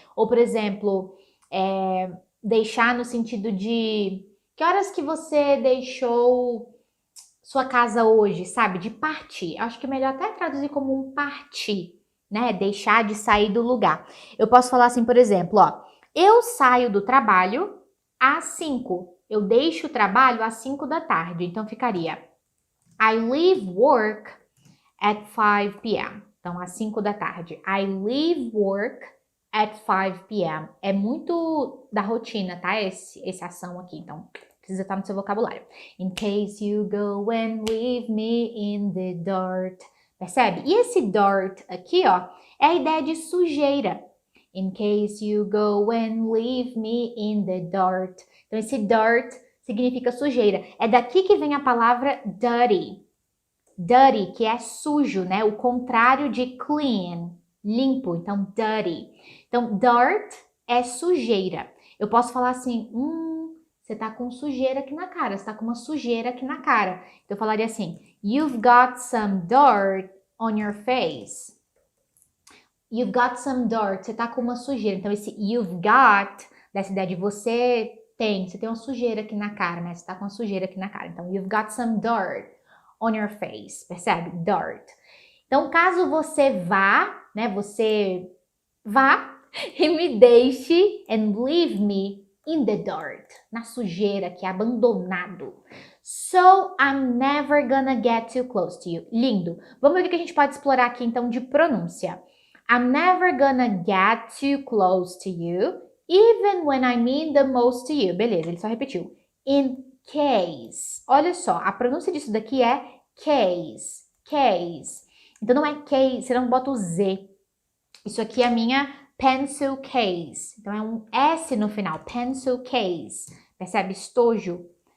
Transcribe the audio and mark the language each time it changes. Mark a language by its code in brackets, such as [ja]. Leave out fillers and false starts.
[pt] Ou, por exemplo, deixar no sentido de que horas que você deixou sua casa hoje, sabe? De partir. Acho que é melhor até traduzir como um partir, né? Deixar de sair do lugar. Eu posso falar assim, por exemplo, ó, eu saio do trabalho às 5. Eu deixo o trabalho às 5 da tarde. Então ficaria [en] I leave work at 5 p.m. [pt] Então, às 5 da tarde. [en] I leave work at 5 p.m. [pt] É muito da rotina, tá? Essa ação aqui. Então, precisa estar no seu vocabulário. [en] In case you go and leave me in the dirt. [pt] Percebe? E esse dirt aqui, ó, é a ideia de sujeira. [en] In case you go and leave me in the dirt. [pt] Então, esse dirt significa sujeira. É daqui que vem a palavra dirty. Dirty, que é sujo, né? O contrário de clean, limpo. Então, dirty. Então, dirt é sujeira. Eu posso falar assim, você tá com sujeira aqui na cara. Você tá com uma sujeira aqui na cara. Então, eu falaria assim, [en] you've got some dirt on your face. You've got some dirt. [pt] Você tá com uma sujeira. Então, esse you've got, dessa ideia de você tem uma sujeira aqui na cara, né? Você tá com uma sujeira aqui na cara. [en] Então, you've got some dirt on your face, percebe? [pt] Dirt. Então, caso você vá, né? Você vá e me deixe [en] and leave me in the dirt, [pt] na sujeira, que é abandonado. [en] So, I'm never gonna get too close to you. [pt] Lindo. Vamos ver o que a gente pode explorar aqui, então, de pronúncia. [en] I'm never gonna get too close to you, even when I mean the most to you. [pt] Beleza, ele só repetiu. In case. Olha só, a pronúncia disso daqui é case. Case. Então, não é case, você não bota o Z. Isso aqui é a minha pencil case. Então, é um S no final. Pencil case. Percebe? Estojo.